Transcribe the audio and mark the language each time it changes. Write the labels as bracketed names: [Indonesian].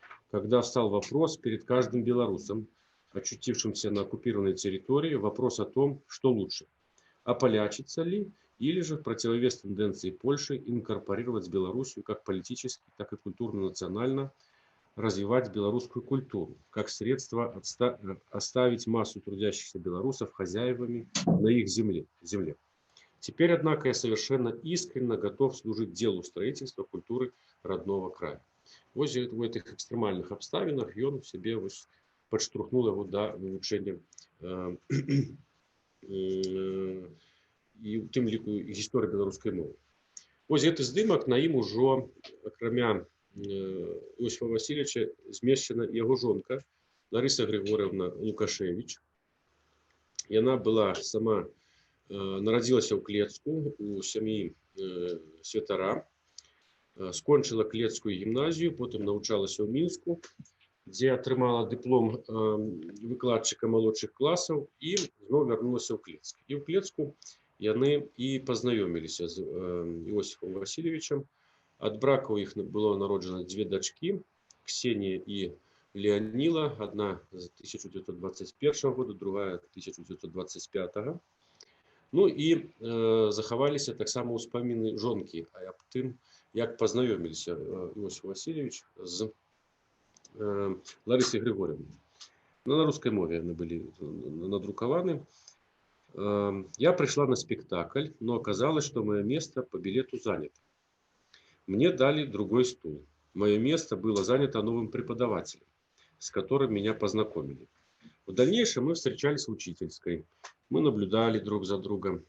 [Russian] когда встал вопрос перед каждым белорусом, очутившимся на оккупированной территории, вопрос о том, что лучше: ополячиться ли, или же в противовес тенденции Польши инкорпорировать Белоруссию как политически, так и культурно-национально, развивать белорусскую культуру, как средство оставить массу трудящихся белорусов хозяевами на их земле. Теперь, однако, я совершенно искренне готов служить делу строительства культуры родного края». [Belarusian] Вось в этих экстремальных обставинах ён себе подштурхнул его до вывучения і у тым ліку гісторыі беларускай мовы. Вось гэты здымак, на ім ужо, акрамя Иосифа Васильевича, змешчана яго жонка Лариса Григорьевна Лукашевич. Яна была сама, нарадзілася ў Клецку у сям'і святара, скончыла Клецкую гімназію, потым навучалася ў Мінску, дзе атрымала дыплом выкладчыка малодшых класаў і зноў вярнулася ў Клецк. І ў Клецку яны і пазнаёміліся з Иосифом Васильевичем. Ад брака ў іх было народжана дзве дачкі, Ксенія і Леоніла, адна з 1921 года, другая 1925. Ну і захаваліся таксама ўспаміны жонкі аб тым, як пазнаёміліся Иосиф Васильевич з Ларисой Григорьевной. На русской мове яны былі надрукаваны. [Russian] Я пришла на спектакль, но оказалось, что мое место по билету занято. Мне дали другой стул. Мое место было занято новым преподавателем, с которым меня познакомили. В дальнейшем мы встречались в учительской. Мы наблюдали друг за другом.